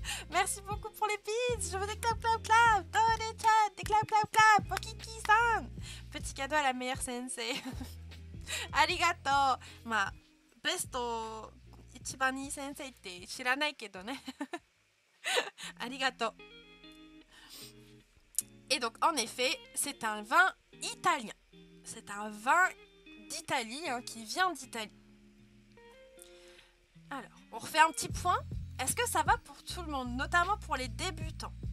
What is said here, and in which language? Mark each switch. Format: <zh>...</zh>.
<fr>Merci beaucoup pour les pizza. Je veux des clap clap clap dans les chats. Des clap clap clap pour Kiki-san. Petit cadeau à la meilleure sensei.</fr> <ja>Arigato. まあ、ベスト一番いい先生って知らないけどね。 Arigato.</ja> <fr>Et donc, en effet, c'est un vin italien. C'est un vin d'Italie, hein, qui vient d'Italie. Alors, on refait un petit point. Est-ce que ça va pour tout le monde, notamment pour les débutants?</fr>